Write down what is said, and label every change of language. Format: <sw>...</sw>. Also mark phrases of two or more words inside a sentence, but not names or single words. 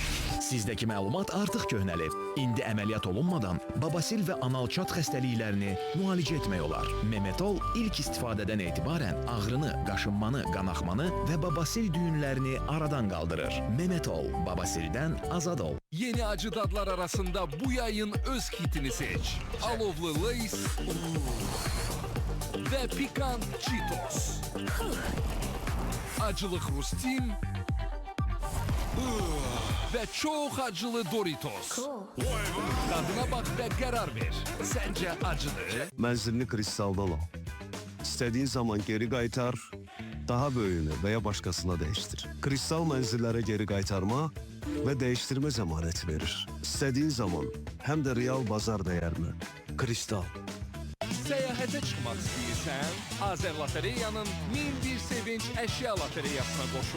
<az>Sizdəki məlumat artıq köhnəlib. İndi əməliyyat olunmadan babasil və analçat xəstəliklərini müalicə etmək olar. Memetol ilk istifadədən etibarən ağrını, qaşınmanı, qanaxmanı və babasil düyünlərini aradan qaldırır. Memetol, babasildən azad ol. Yeni acı dadlar arasında bu yayın öz hitini seç.</az> <tr>Alovlu Lay's ve pikant Cheetos. Acılı Krustim ve çok acılı Doritos. Tadına bak ve karar ver. Sence acılı?</tr> <az>Mənzilini kristaldan al. İstədiyin zaman geri qaytar, daha böyüyünü və ya başqasına dəyişdir. Kristal mənzillərə geri qaytarma və dəyişdirmə zəmanəti verir. İstədiyin zaman, həm də real bazar dəyərinə. Kristal. Səyahətə çıxmaq istəyirsən, Azərlotereyanın 1001 sevinç əşya lotereyasına qoşul.</az>